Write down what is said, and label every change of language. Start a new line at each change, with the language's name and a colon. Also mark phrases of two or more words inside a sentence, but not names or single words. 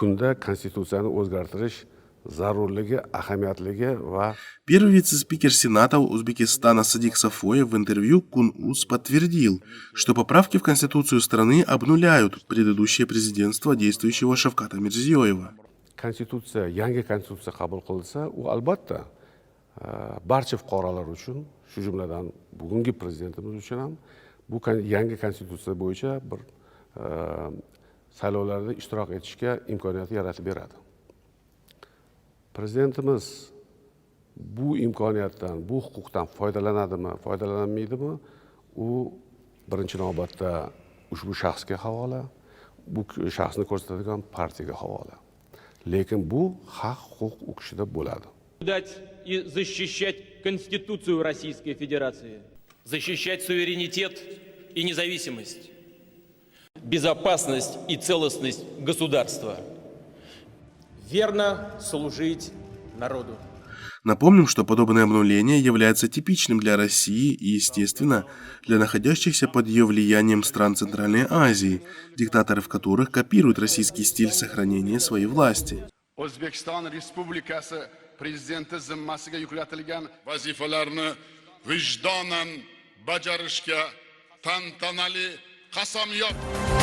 Russian: Первый вице-спикер Сената Узбекистана Садик Сафоев в интервью Кун-Уз подтвердил, что поправки в Конституцию страны обнуляют предыдущее президентство действующего Шавката Мирзиёева. Конституция,
Uzbek: yangi konstitutsiya qabul qilinsa, u albatta barcha fuqarolar uchun, shu jumladan bugungi prezidentimiz uchun ham bu yangi konstitutsiya bo'yicha bir saylovlarda ishtirok etishga imkoniyat yaratib beradi. Prezidentimiz bu imkoniyatdan, bu huquqdan foydalanadimi, foydalanmaydimi, u birinchi navbatda ushbu shaxsga havola, bu shaxsni ko'rsatadigan partiyaga havola. Lekin bu haq-huquq u kishida bo'ladi.
Russian: И защищать Конституцию Российской Федерации, защищать суверенитет и независимость, безопасность и целостность государства, верно служить народу. Напомним, что подобное обнуление является типичным для России и, естественно, для находящихся под ее влиянием стран Центральной Азии, диктаторы в которых копируют российский стиль сохранения своей власти.
Uzbek: O'zbekiston Respublikasi prezidenti zimmasiga yuklatilgan vazifalarni vijdonan bajarishga tantanali qasamyod